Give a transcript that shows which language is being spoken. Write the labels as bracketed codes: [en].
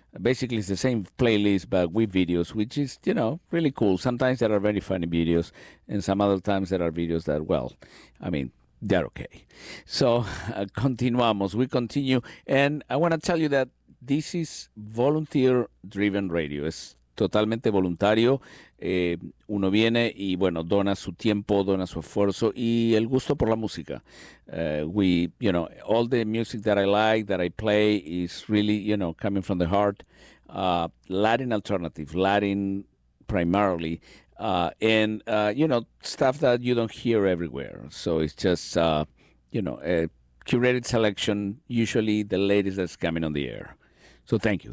[en] Basically, it's the same playlist, but with videos, which is, you know, really cool. Sometimes there are very funny videos, and some other times there are videos that, well, I mean, they're okay. [es] So, continuamos. [en] We continue. And I want to tell you that this is volunteer-driven radio. [es] Es totalmente voluntario. Uno viene y, bueno, dona su tiempo, dona su esfuerzo y el gusto por la música. [en] We, you know, all the music that I like, that I play is really, you know, coming from the heart. Latin alternative, Latin primarily. You know, stuff that you don't hear everywhere. So it's just, you know, a curated selection, usually the latest that's coming on the air. So thank you.